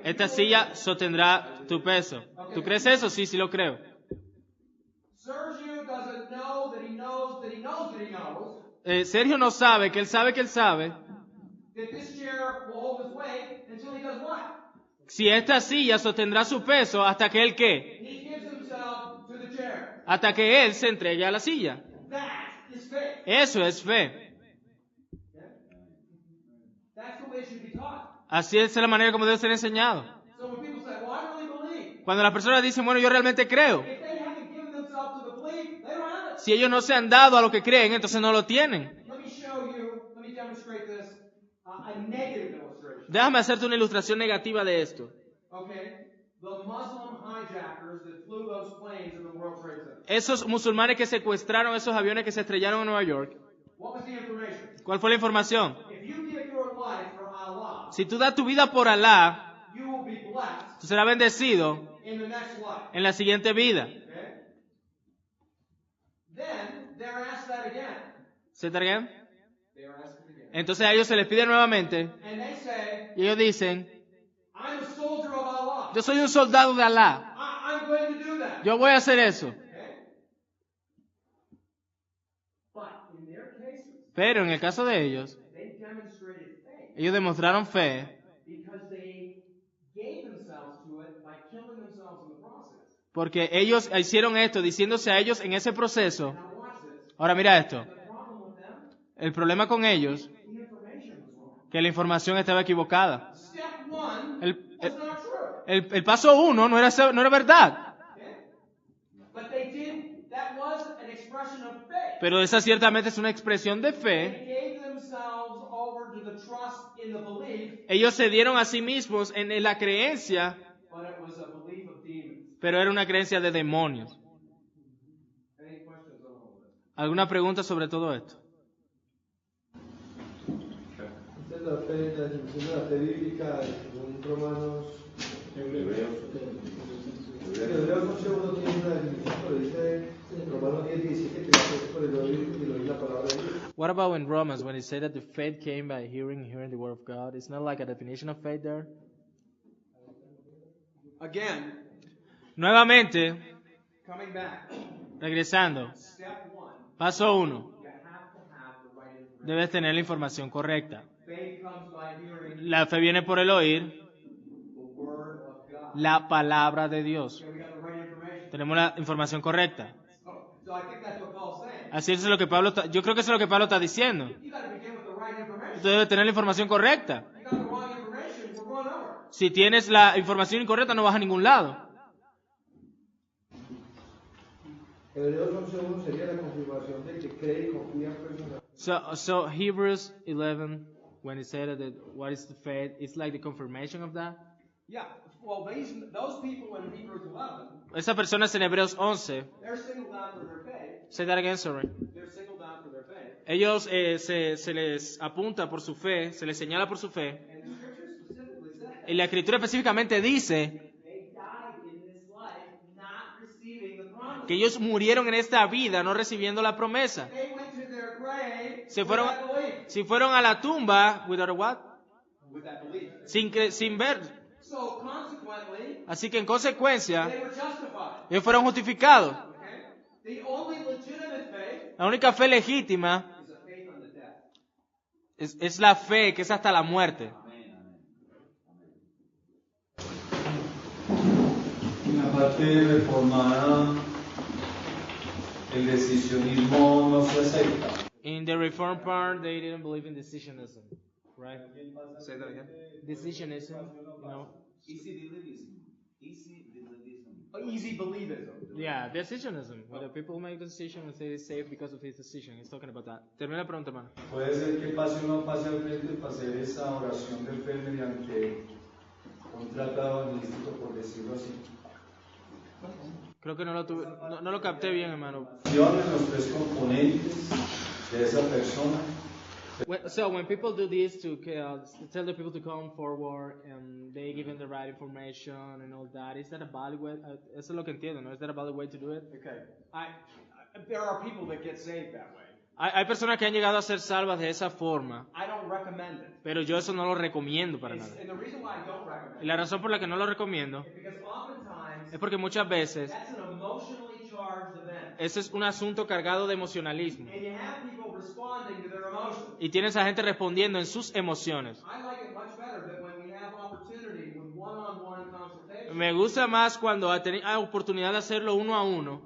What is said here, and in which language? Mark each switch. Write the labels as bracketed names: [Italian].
[Spanish] esta silla sostendrá tu peso. ¿Tú crees eso? Sí, sí lo creo. [English] Sergio doesn't know that he knows that he knows that he knows [Spanish] Sergio no sabe que él sabe [English] that this chair will hold his weight until he does what? [Spanish] si esta silla sostendrá su peso hasta que él qué, [English] He gives himself to the chair. [Spanish] hasta que él se entregue a la silla. [English] That is faith. [Spanish] Eso es fe. [English] Okay? That's the way it should be taught. [Spanish] Así es la manera como debe ser enseñado. [English] So when people say, well, I really believe, [Spanish] Cuando las personas dicen, bueno, yo realmente creo, [English] if they haven't given themselves to the belief, they don't have it. [Spanish] si ellos no se han dado a lo que creen, entonces no lo tienen. [English] Let me show you, let me demonstrate this, a negative illustration. [Spanish] Déjame hacerte una ilustración negativa de esto. [English] Okay? The Muslim hijackers that flew those planes in the World Trade Center. [Spanish] Esos musulmanes que secuestraron esos aviones que se estrellaron en Nueva York, [English] What was the information? [Spanish] ¿cuál fue la información? [English] If you give your life for Allah, [Spanish] Si tú das tu vida por Alá, [English] you will be blessed [Spanish] tú serás bendecido [English] in the next life. [Spanish] en la siguiente vida. [English] Okay? Then they're asked that again. ¿Se te again? They are asked it again. [Spanish] Entonces a ellos se les pide nuevamente [English] And they say, [Spanish] y ellos dicen, [English] I'm a soldier of Allah. [Spanish] yo soy un soldado de Alá, [English] I'm going to do that. [Spanish] yo voy a hacer eso. [English] Okay? But in their cases, [Spanish] Pero en el caso de ellos, [English] they demonstrated faith [Spanish] ellos demostraron fe [English] because they gave themselves to it by killing themselves in the process. [Spanish] porque ellos hicieron esto diciéndose a ellos en ese proceso. [English] Now watch this. [Spanish] Ahora mira esto. [English] The problem with them, [Spanish] El problema con ellos, [English] the information was wrong. [Spanish] que la información estaba equivocada. [English] Step one [Spanish] El, [English] was not true. [Spanish] el paso 1 no era verdad. [English] Okay? But they did, that was an expression of faith. [Spanish] Pero esa ciertamente es una expresión de [English] They [Spanish] fe. [English] gave themselves over to the trust in the belief, [Spanish] Ellos se dieron a sí mismos en la creencia, [English] but it was a belief of demons. [Spanish] pero era una creencia de demonios. [English] Any questions on all this? [Spanish] ¿Alguna pregunta sobre todo esto? Esta es la fe, la definición de la fe bíblica según Romanos. Hebreos. Hebreos 11:1 tiene una definición, pero dice en Romanos 10:17 que la fe es por el oír y el oír la palabra de Dios. [English] What about in Romans when it said that the faith came by hearing the word of God? It's not like a definition of faith there. Again, [Spanish] Nuevamente, [English] coming back, [Spanish] regresando. [English] step one, [Spanish] Paso 1. [English] you have to have the right information. [Spanish] Debes tener la información correcta. [English] Faith comes by hearing [Spanish] La fe viene por el oír [English] the word of God. [Spanish] la palabra de Dios. [English] Okay, we got the right information. [Spanish] Tenemos la información correcta. [English] So I think that's what Paul's saying. [Spanish] Así es lo que Pablo yo creo que eso es lo que Pablo está diciendo. [English] You got to begin with the right information. [Spanish] Usted debe tener la información correcta. [English] You got the wrong information, we're going over. [Spanish] Si tienes la información incorrecta, no vas a ningún lado. Hebreos 11:1 sería la confirmación de que cree y confía en personas. [English] So Hebrews 11, when it said that what is the faith, it's like the confirmation of that. Yeah, well, those people in Hebrews 11, [Spanish] Esas personas en Hebreos 11, [English] they're singled out for their faith. say that again, sorry. They're singled out for their faith. [Spanish] Ellos se les apunta por su fe, se les señala por su fe. [English] And the scripture specifically says [Spanish] Y la escritura específicamente dice [English] they died in this life not receiving the promise. [Spanish] que ellos murieron en esta vida no recibiendo la promesa. [English] They went to their grave [Spanish] Se [English] with [Spanish] fueron, [English] that belief. [Spanish] si fueron a la tumba, [English] without a what? With that belief. [Spanish] Sin ver. [English] So consequently, [Spanish] Así que en consecuencia, [English] they were justified. [Spanish] ellos fueron justificados. [English] Okay? The only legitimate faith [Spanish] La única fe legítima [English] is a faith unto death. [Spanish] es la fe que es hasta la muerte. En la parte reformada, el decisionismo no se acepta. [English] In the Reformed part, they didn't believe in decisionism, right? Say that again. Decisionism, no. Easy believism. Easy believism. Easy believism. Yeah, decisionism. When the people make the decision and say they're safe because of his decision. He's talking about that. [Spanish] Termina la pregunta, hermano. Puede ser que uno pase al frente para hacer esa oración de fe mediante un tratado místico, por decirlo así. Creo que no lo capté bien, hermano. Los tres componentes de esa persona. [English] So when people do this to tell the people to come forward and they give them the right information and all that, is that a valid way? [Spanish] Eso es lo que entiendo, ¿no? [English] Is that a valid way to do it? Okay. There are people that get saved that way. [Spanish] Hay personas que han llegado a ser salvas de esa forma, [English] I don't recommend it. [Spanish] pero yo eso no lo recomiendo para nada. [English] And the reason why I don't recommend [Spanish] Y la razón por la que no lo recomiendo [English] it is because oftentimes [Spanish] es porque muchas veces [English] that's an emotionally charged event. [Spanish] ese es un asunto cargado de emocionalismo [English] And you have people responding to their emotions. [Spanish] y tienes a gente respondiendo en sus emociones. [English] I like it much better that when we have opportunity with one-on-one consultation, [Spanish] Me gusta más cuando hay oportunidad de hacerlo uno a uno,